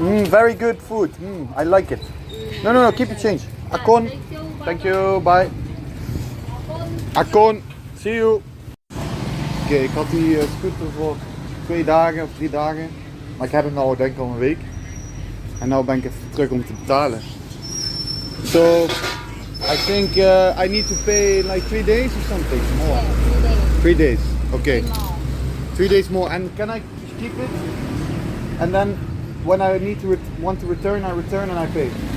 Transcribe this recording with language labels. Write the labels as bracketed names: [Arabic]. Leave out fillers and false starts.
[English] Very good food. I like it. No, keep the change. Akon. Thank you, bye. Akon, see you. [Dutch] Oké, ik had die scooter voor 2 dagen of 3 dagen. Maar ik heb hem al denk ik al een week. En nu ben ik even terug om te betalen. [English] So, I think I need to pay like 3 days or something more. Yeah, 3 days. 3 days, okay. More. 3 days more. And can I keep it? And then when I need to want to return, I return and I pay.